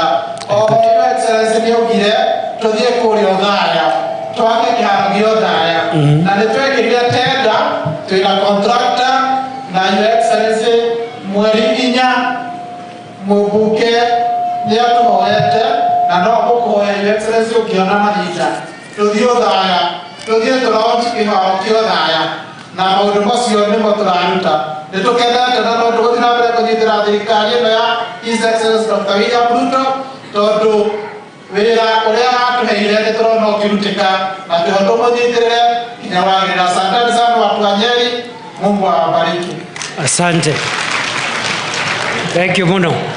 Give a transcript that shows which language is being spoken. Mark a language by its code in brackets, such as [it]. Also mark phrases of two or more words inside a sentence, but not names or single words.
[ki] Oho [en] Your Excellency [ki] nĩaugire tũthiĩ kũrĩa Othaya twake kĩharo gĩa Othaya, na nĩtwekĩrire tender, twĩna contractor, na [en] Your Excellency [ki] mweri 4 mũmbunge nĩatũhoete, na no mũkũhoya [en] Your Excellency [ki] ũkĩona mahinda tũthiĩ Othaya, tũthiĩ tũlaunch kĩharo kĩa Othaya, na maũndũ macio nĩmo tũraruta. Nĩtũkenete na no tũgũthiĩ na mbere kũnyitĩra thirikari ĩno ya [en] His Excellency [ki] Dr. William Ruto, tondũ wĩra ũrĩa atũheire nĩtũrona ũkĩrutĩka, na kĩhoto mũnyitĩrĩre nginya wagĩrĩra. [sw] Asante sana watu wa Nyeri, Mungu awabariki. Asante. [en] Thank you muno.